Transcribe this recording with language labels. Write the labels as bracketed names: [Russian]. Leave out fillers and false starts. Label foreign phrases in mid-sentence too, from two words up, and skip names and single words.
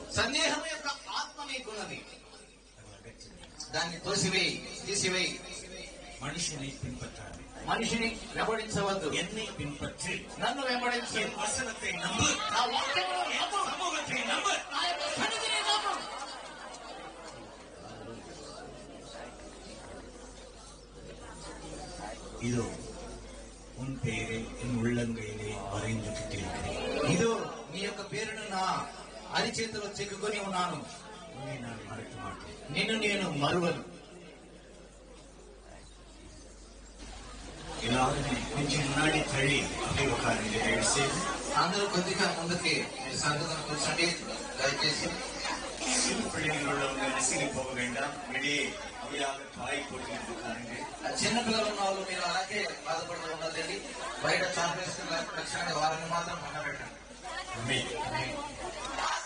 [Telugu] సందేహం యొక్క ఆత్మ నీకున్నది. దాన్ని తీసివేయి. [Tamil] மனுஷனை பின்பற்றாது, [Telugu] మనిషిని వెంబడించవద్దు. [Tamil] என்னை பின்பற்றி [Telugu] నన్ను వెంబడించు. [Tamil] என் வசனத்தை நம்பு. [Telugu] నా వాక్యమును నమ్ము. [Tamil] சமூகத்தை நம்பு. [Telugu] నా యొక్క సన్నిధిని నమ్ము. [Tamil] இதோ உன் பெயரை என் உள்ளங்கையிலே வரைந்து கிட்டிருக்கிறேன். [Telugu] ఇదో నీ యొక్క పేరును నా అరిచేతిలో చెక్కుకొని ఉన్నాను. [Tamil] உன்னை நான் மறக்க மாட்டேன். [Telugu] నిన్ను నేను మరువను. [Tamil] எல்லாருமே கொஞ்சம் முன்னாடி தள்ளி அப்படியே உட்காருங்க. தயவு செய்து [Telugu] అందరూ కొద్దిగా ముందుకి సంగతం కూర్చోండి దయచేసి. [Tamil] சிறு பிள்ளைகள் உள்ளவங்க நெசிலி போக வேண்டாம். வெளியே அப்படியாக பாய் போட்டு உட்காருங்க. [Telugu] చిన్నపిల్లలు ఉన్న వాళ్ళు మీరు అలాగే బాధపడుతూ ఉండదండి. బయట చాపేస్తున్న లక్షణంగా వారిని మాత్రం పండబెట్టండి. [Tamil] ஆமென்.